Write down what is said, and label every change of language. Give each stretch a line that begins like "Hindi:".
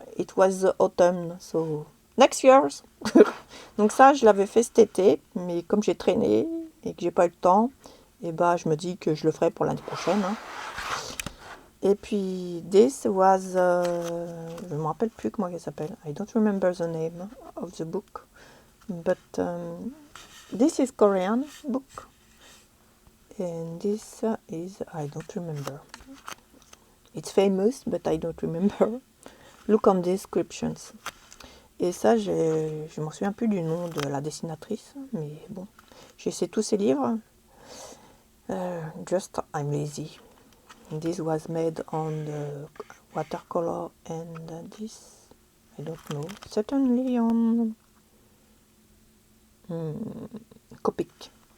English: It was the autumn, so next year's.
French: Donc ça, je l'avais fait cet été, mais comme j'ai traîné et que j'ai pas eu le temps. Et bah, je me dis que je le ferai pour l'année prochaine. Hein. Et puis,
English: this was...
French: je ne me rappelle plus comment elle s'appelle.
English: I don't remember the name of the book. But this is Korean book. And this is... I don't remember. It's famous, but I don't remember. Look on descriptions.
French: Et ça, je m'en souviens plus du nom de la dessinatrice. Mais bon, j'ai essayé tous ces livres.
English: Just I'm lazy. This was made on the watercolor and this I don't know, certainly on Copic.